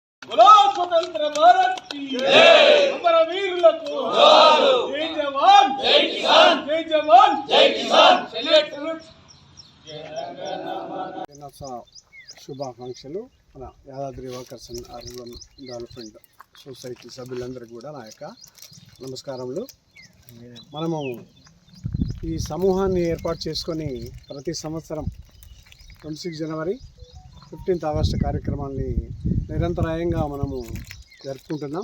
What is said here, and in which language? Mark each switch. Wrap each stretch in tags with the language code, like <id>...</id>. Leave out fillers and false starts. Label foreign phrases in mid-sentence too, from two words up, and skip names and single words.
<hi>बोलो स्वतंत्र भारत की अमर वीरुలకు जय जवान जय किसान जय जवान जय किसान</hi> <te>శుభాకాంక్షలు. మన యాదాద్రి వర్కర్స్ అండ్ అర్బన్ డెవలప్మెంట్ సొసైటీ సభ్యులందరికీ కూడా నా యొక్క నమస్కారములు. మనము ఈ సమూహాన్ని ఏర్పాటు చేసుకొని ప్రతి సంవత్సరం 26 జనవరి 15th ఆగస్టు కార్యక్రమాన్ని నిరంతరాయంగా మనము జరుపుకుంటున్నాం.</te>